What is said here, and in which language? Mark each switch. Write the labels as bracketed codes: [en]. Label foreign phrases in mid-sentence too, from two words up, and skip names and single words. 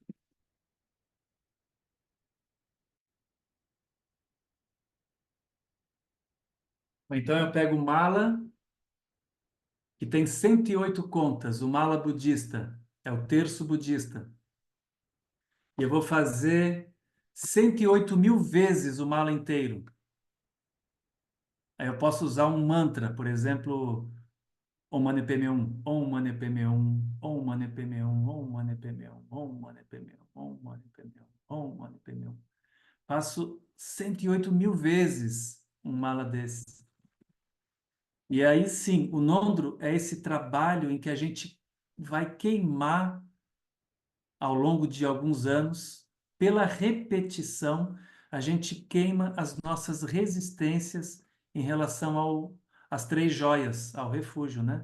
[pt] Ou então eu pego o mala, que tem 108 contas, o mala budista, é o terço budista. E eu vou fazer 108.000 vezes o mala inteiro. Aí eu posso usar um mantra, por exemplo, [sa] Om Mani Padme Hum, Om Mani Padme Hum, Om Mani Padme Hum, Om Mani Padme Hum, Om Mani Padme Hum, Om Mani Padme Hum, Om Mani Padme Hum. [pt] Faço 108.000 vezes um mala desse. E aí sim, o Nondro é esse trabalho em que a gente vai queimar ao longo de alguns anos, pela repetição, a gente queima as nossas resistências em relação às três joias, ao refúgio, né?